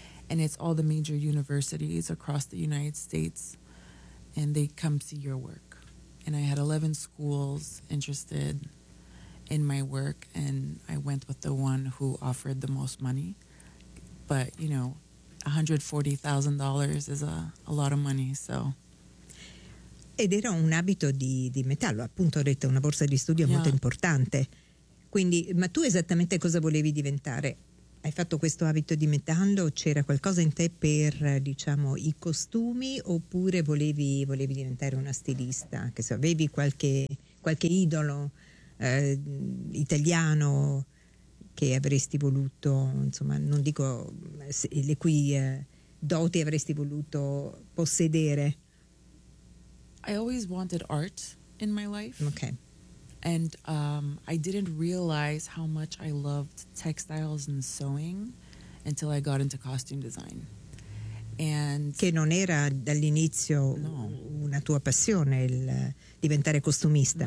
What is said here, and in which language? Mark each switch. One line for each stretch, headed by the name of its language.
English: And it's all the major universities across the United States, and they come see your work. And I had 11 schools interested, in my work, and I went with the one who offered the most money. But, you know, $140,000 is a lot of money, so.
Italian: Ed era un abito di metallo, appunto, ho detto, una borsa di studio molto importante. Quindi, ma tu esattamente cosa volevi diventare? Hai fatto questo abito di metallo? C'era qualcosa in te per, diciamo, i costumi, oppure volevi diventare una stilista? Che se avevi qualche idolo italiano che avresti voluto, insomma, non dico le cui doti avresti voluto possedere?
English: I always wanted art in my life. Okay. And I didn't realize how much I loved textiles and sewing until I got into costume design. And
Italian: che non era dall'inizio no. una tua passione il diventare costumista.